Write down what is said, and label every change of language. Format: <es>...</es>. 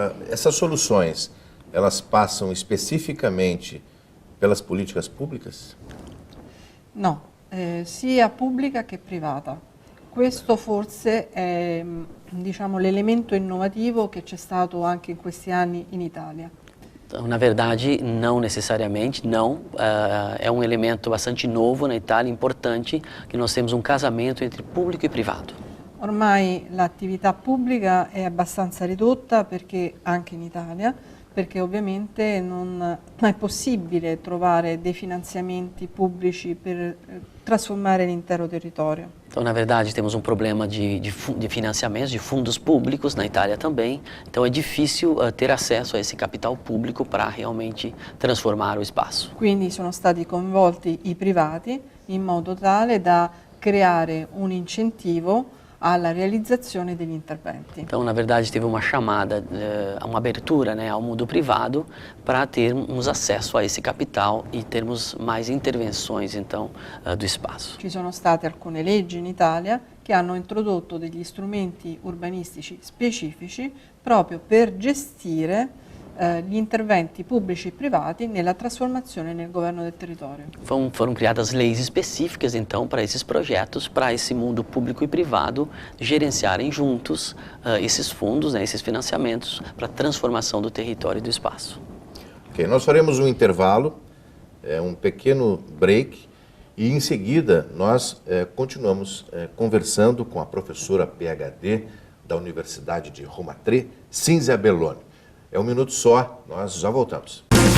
<pt>Essas soluções, elas passam especificamente pelas políticas públicas?</pt> <it>No, sia pubblica che privata. Questo forse è, diciamo, l'elemento innovativo che c'è stato anche in questi anni in Italia.</it> <pt>Então, na verdade, não necessariamente, não. É um elemento bastante novo na Itália, importante, que nós temos um casamento entre público e privado.</pt> <it>ormai l'attività pubblica è abbastanza ridotta perché, anche in Italia, perché ovviamente non è possibile trovare dei finanziamenti públicos per transformare l'intero território.</it> <pt>Então, na verdade, temos problema de financiamentos, de fundos públicos, na Itália também. Então, é difícil ter acesso a esse capital público para realmente transformar o espaço.</pt> <it>Quindi sono stati coinvolti i privati in modo tale da creare un incentivo alla realizzazione degli interventi.</it> <pt>Então, na verdade, teve uma chamada, uma abertura, né, ao mundo privado para termos acesso a esse capital e termos mais intervenções, então, do espaço.</pt> <it>Ci sono state alcune leggi in Italia che hanno introdotto degli strumenti urbanistici specifici proprio per gestire gli interventi pubblici e privati nella trasformazione nel governo del território.</it> <pt>Foram criadas leis específicas, então, para esses projetos, para esse mundo público e privado gerenciarem juntos esses fundos, né, esses financiamentos para a transformação do território e do espaço. Ok, nós faremos um intervalo, um pequeno break, e em seguida nós continuamos conversando com a professora PhD da Universidade de Roma Tre, Cinzia Belloni. É um minuto só, nós já voltamos.</pt>